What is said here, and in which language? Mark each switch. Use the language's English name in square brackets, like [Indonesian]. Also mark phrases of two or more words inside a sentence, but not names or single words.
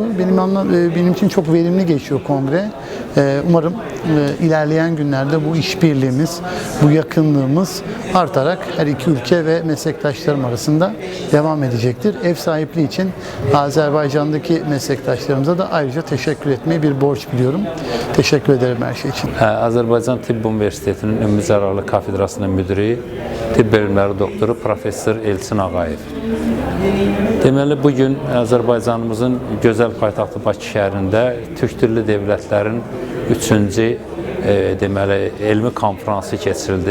[Turkish] Benim için çok verimli geçiyor kongre. Umarım ilerleyen günlerde bu işbirliğimiz, bu yakınlığımız artarak her iki ülke ve meslektaşlarım arasında devam edecektir. Ev sahipliği için Azerbaycan'daki meslektaşlarımıza da ayrıca teşekkür etmeyi bir borç biliyorum. Teşekkür ederim her şey için. [Azerbaijani] Azərbaycan Tibb Universitetinin Ümumi Zərarlı Kafedrasının müdiri, tibb elmləri doktoru Professor Elçin Ağayev. Deməli, bugün Azərbaycanımızın gözəl paytaxtı Bakı şəhərində Türk dilli dövlətlərin 3-cü deməli, elmi konferansı keçirildi.